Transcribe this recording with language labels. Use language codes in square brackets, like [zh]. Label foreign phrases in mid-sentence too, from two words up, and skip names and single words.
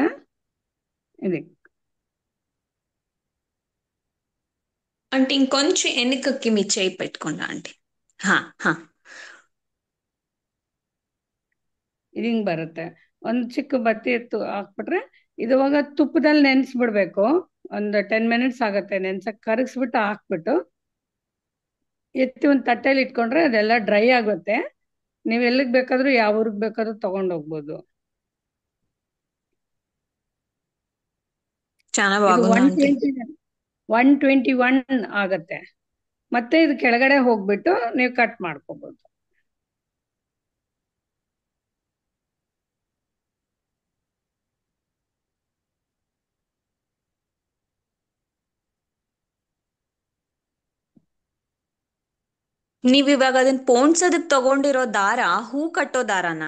[kn] ಇದಕ್ಕೆ [te] ఆంటీ ఇంకొంచెం వెనుకకి మీ చేయి పెట్టుకోండి ఆంటీ. హా హా [kn] ಇದು ಹಿಂಗ್ ಬರುತ್ತೆ. ಒಂದ್ ಚಿಕ್ಕ ಬತ್ತಿ ಎತ್ತು ಹಾಕ್ಬಿಟ್ರೆ ಇವಾಗ ತುಪ್ಪದಲ್ಲಿ ನೆನ್ಸ್ಬಿಡ್ಬೇಕು. ಒಂದು 10 ಮಿನಿಟ್ಸ್ ಆಗತ್ತೆ ನೆನ್ಸಕ್. ಕರಗಿಸ್ಬಿಟ್ಟು ಹಾಕ್ಬಿಟ್ಟು ಎತ್ತಿ ಒಂದ್ ತಟ್ಟೆಲಿ ಇಟ್ಕೊಂಡ್ರೆ ಅದೆಲ್ಲ ಡ್ರೈ ಆಗುತ್ತೆ. ನೀವ್ ಎಲ್ಲಿಗ್ ಬೇಕಾದ್ರೂ ಯಾವ ಊರಿಗೆ ಬೇಕಾದ್ರೂ ತಗೊಂಡ್ ಹೋಗ್ಬೋದು. [te] చాలా [kn] ಇದು [te] బాగుంది ఆంటీ. [kn] 121 ಆಗತ್ತೆ. ಮತ್ತೆ ಇದು ಕೆಳಗಡೆ ಹೋಗ್ಬಿಟ್ಟು ನೀವು ಕಟ್ ಮಾಡ್ಕೋಬಹುದು. ನೀವ್ ಇವಾಗ ಅದನ್ನ ಪೋಣ್ಸೋದಕ್ ತಗೊಂಡಿರೋ ದಾರ ಹೂ ಕಟ್ಟೋ ದಾರನಾ?